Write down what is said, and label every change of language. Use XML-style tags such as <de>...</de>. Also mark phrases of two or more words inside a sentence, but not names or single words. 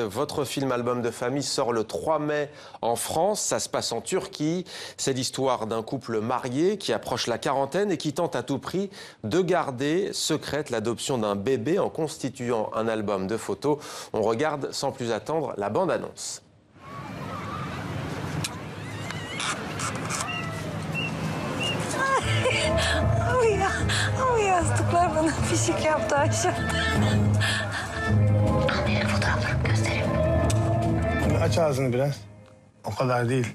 <fr>Votre film Album de famille sort le 3 mai en France. Ça se passe en Turquie. C'est l'histoire d'un couple marié qui approche la quarantaine et qui tente à tout prix de garder secrète l'adoption d'un bébé en constituant un album de photos. On regarde sans plus attendre la bande-annonce.</fr> <tr>Ama yastıklar bana pişik yaptı Ayşe. Annenin fotoğraflarını göstereyim. Aç ağzını biraz. O kadar değil.</tr>